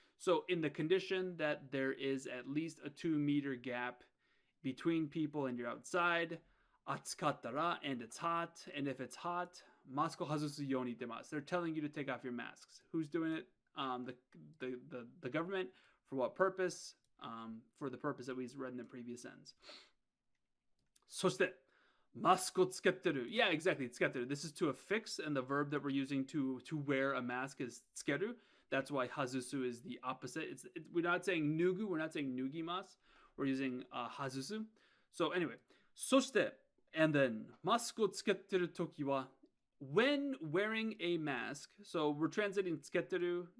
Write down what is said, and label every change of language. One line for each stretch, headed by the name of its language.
English: So in the condition that there is at least a 2 meter gap between people and you're outside, 暑かったら, and it's hot, and if it's hot,
Japanese: マスクを外すように言ってます.
English: They're telling you to take off your masks. Who's doing it? The government. For what purpose? For the purpose that we read in the previous sentence.
Japanese: そして、マスクをつけてる.
English: Yeah, exactly. つけてる. This is to affix, and the verb that we're using to wear a mask is つける. That's why hazusu is the opposite. We're not saying nugu. We're not saying nugimasu. We're using hazusu. So anyway. そして、and then
Japanese: マスクをつけてるときは,
English: when wearing a mask, so we're translating つけてる.